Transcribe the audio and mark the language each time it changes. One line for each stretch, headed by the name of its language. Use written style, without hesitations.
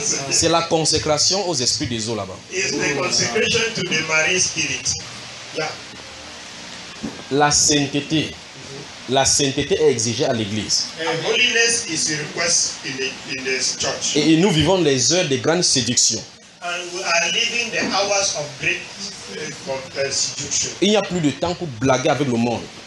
French: C'est la consécration aux esprits des eaux là-bas.
English: It's the consecration to the marine spirit. Yeah.
French: La sainteté est exigée à l'église.
English: Holiness is requested in the church.
French: Et nous vivons les heures de grande séduction.
English: And we are living the hours of great seduction.
French: Il n'y a plus de temps pour blaguer avec le monde.